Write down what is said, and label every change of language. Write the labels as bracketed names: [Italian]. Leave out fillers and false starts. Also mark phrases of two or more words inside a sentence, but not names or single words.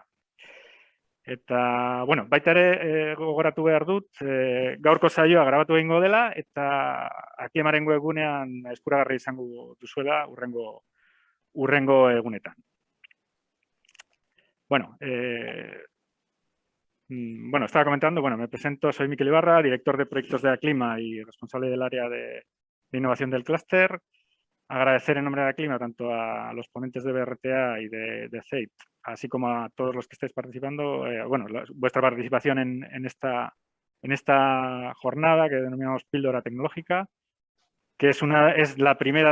[Basque] Eta, bueno, baita ere gogoratu behar dut, gaurko saioa grabatu egingo dela, eta Aklimaren webgunean eskuragarri izango duzuela urrengo egunetan. Bueno, [Spanish] estaba comentando, me presento, soy Mikel Ibarra, director de proyectos de Aklima y responsable del área de innovación del clúster. Agradecer en nombre de Aklima tanto a los ponentes de BRTA y de CEIT, así como a todos los que estáis participando, vuestra participación en esta jornada que denominamos Píldora Tecnológica, que es la primera